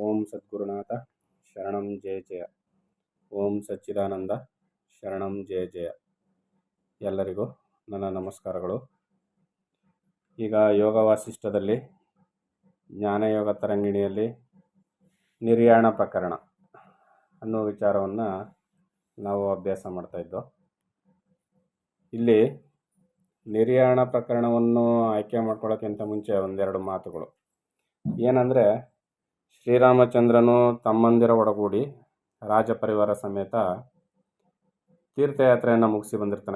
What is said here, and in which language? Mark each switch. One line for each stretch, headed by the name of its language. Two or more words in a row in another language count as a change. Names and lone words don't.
Sanskrit: ಸದ್ಗುರುನಾಥ ಶರಣಂ ಜಯ ಜಯ. ಓಂ ಸಚ್ಚಿದಾನಂದ ಶರಣಂ ಜಯ ಜಯ.
Kannada: ಎಲ್ಲರಿಗೂ ನನ್ನ ನಮಸ್ಕಾರಗಳು. ಈಗ ಯೋಗ ವಾಸಿಷ್ಠದಲ್ಲಿ ಜ್ಞಾನಯೋಗ ತರಂಗಿಣಿಯಲ್ಲಿ ನಿರ್ಯಾಣ ಪ್ರಕರಣ ಅನ್ನೋ ವಿಚಾರವನ್ನು ನಾವು ಅಭ್ಯಾಸ ಮಾಡ್ತಾಯಿದ್ದೋ. ಇಲ್ಲಿ ನಿರ್ಯಾಣ ಪ್ರಕರಣವನ್ನು ಆಯ್ಕೆ ಮಾಡ್ಕೊಳ್ಳೋಕ್ಕಿಂತ ಮುಂಚೆ ಒಂದೆರಡು ಮಾತುಗಳು ಏನಂದರೆ, ಶ್ರೀರಾಮಚಂದ್ರನು ತಮ್ಮಂದಿರ ಒಡಗೂಡಿ ರಾಜಪರಿವಾರ ಸಮೇತ ತೀರ್ಥಯಾತ್ರೆಯನ್ನು ಮುಗಿಸಿ ಬಂದಿರ್ತಾನೆ.